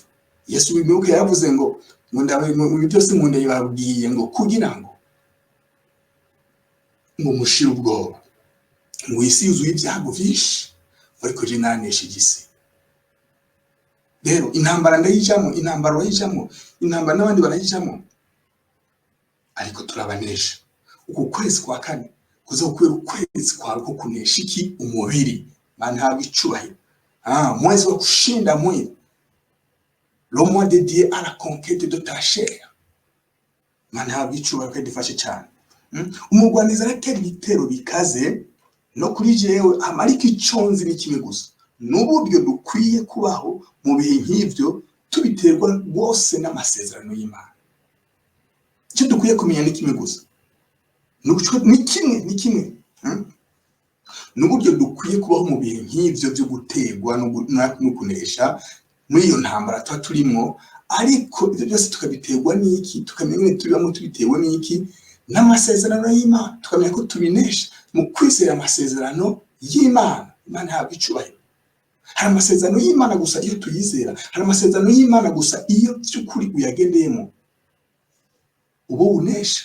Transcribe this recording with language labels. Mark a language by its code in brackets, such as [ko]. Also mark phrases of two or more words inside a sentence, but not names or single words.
[rn] Yesu bimuke yavuze ngo ndabe mu byose mu ndeye babwiye ngo kugira ngo mushire ubwoba, ngo isi yuzuye ibyago byinshi, ariko je nanesha igisi. Rero intambara ndayijamo, intambara wayijamo, intambara n'abandi barayijamo, ariko turabanesha. Uku kwezi kwa kane kuzokwera ukwezi kwawe ko kunesha iki, umubiri. Imana ihabwe icubahiro. [sw] Mwezi wa kushinda mwili, [fr] le mois dédié à la conquête de ta chair. [rn] Imana ihabwe icubahiro kandi ifashe cyane. Umugwaniza aratera ibitero bikaze no kuri jewe, ariko iconzi ni kimwe gusa, n'uburyo dukwiye kubaho mu bihe nk'ivyo tubiterwa rwose n'amasezerano y'Imana. Icyo dukwiye kumenya ni kimwe gusa, ni kimwe n'uburyo dukwiye kubaho mu bihe nk'ivyo byo gutegwa no kunesha muri iyo ntambara tuba turimo. Ariko ibyo byose tukabiterwa n'iki, tukamenya tubibamo tubitewe n'iki, n'amasezerano y'Imana. Tukamenya ko tubinesha mu kwizera amasezerano y'Imana. Imana ihabwe icubahiro. Hari amasezerano y'Imana gusa iyo tuyizera, hari amasezerano y'Imana gusa iyo by'ukuri uyagendeyemo ubu unesha.